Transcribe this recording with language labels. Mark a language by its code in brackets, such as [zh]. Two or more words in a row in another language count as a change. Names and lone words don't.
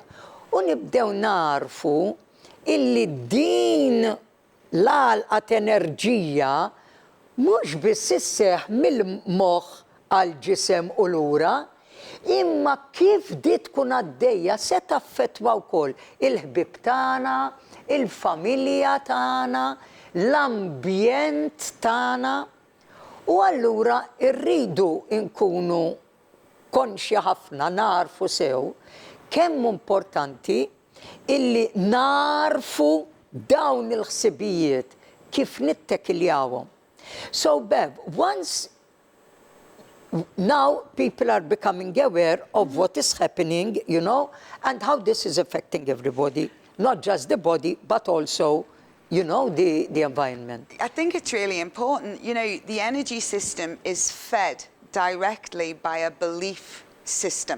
[mt] U nibdew narfu illi din l-għalqat enerġija mhux biss isseħħ mill-moħħ għal-ġisem u lura, imma kif di tkun għaddejja se taffettwa wkoll il-ħbib tagħna, il-familja tagħna, l-ambjent tagħna. U allura rridu nkunu konxja ħafna narfu sew kemm importanti illi narfu dawn il-ħsibijiet kif nittekiljawhom. [en] So Bev, now people are becoming aware of what is happening, you know, and how this is affecting everybody, not just the body, but also, you know, the environment. I think it's really important. You know, the energy system is fed directly by a belief system.